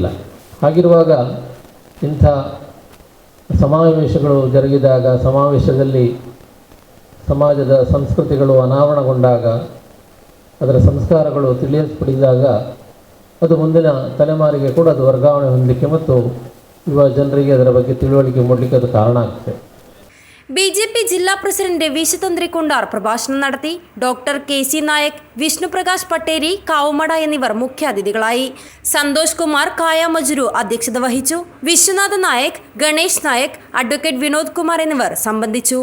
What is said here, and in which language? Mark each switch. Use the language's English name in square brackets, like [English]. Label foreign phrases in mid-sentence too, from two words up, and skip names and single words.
[Kannada] ಹಾಗಿರುವಾಗ ಇಂಥ ಸಮಾವೇಶಗಳು ಜರುಗಿದಾಗ, ಸಮಾವೇಶದಲ್ಲಿ ಸಮಾಜದ ಸಂಸ್ಕೃತಿಗಳು ಅನಾವರಣಗೊಂಡಾಗ, ಅದರ ಸಂಸ್ಕಾರಗಳು ತಿಳಿಯಲ್ಪಡಿದಾಗ ಅದು ಮುಂದಿನ ತಲೆಮಾರಿಗೆ ಕೂಡ ಅದು ವರ್ಗಾವಣೆ ಹೊಂದಲಿಕ್ಕೆ ಮತ್ತು ಯುವ ಜನರಿಗೆ ಅದರ ಬಗ್ಗೆ ತಿಳುವಳಿಕೆ ಮೂಡಲಿಕ್ಕೆ ಅದು ಕಾರಣ ಆಗ್ತದೆ. [Malayalam] BJP ജില്ലാ പ്രസിഡന്റ് രവീശ് തന്ത്രിക്കുണ്ടാർ പ്രഭാഷണം നടത്തി. ഡോക്ടർ KC നായക്, വിഷ്ണുപ്രകാശ് പട്ടേരി, കാവുമട എന്നിവർ മുഖ്യാതിഥികളായി. സന്തോഷ് കുമാർ കായമജുരു അധ്യക്ഷത വഹിച്ചു. വിശ്വനാഥ നായക്, ഗണേഷ് നായക്, അഡ്വക്കേറ്റ് വിനോദ് കുമാർ എന്നിവർ സംബന്ധിച്ചു.